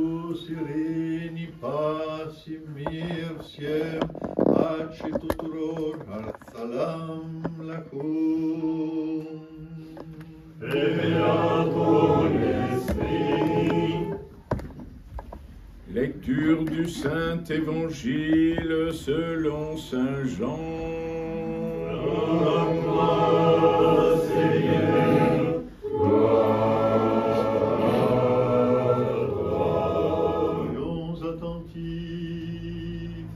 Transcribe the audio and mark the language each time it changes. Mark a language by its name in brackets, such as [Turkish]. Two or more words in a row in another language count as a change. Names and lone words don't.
[Romanian] sereni pacem mir siem, pace tuturor, [Arabic] السلام عليكم. [French] Et à ton esprit. Lecture du Saint-Évangile selon Saint Jean. Gloire, Seigneur, Soyons attentifs.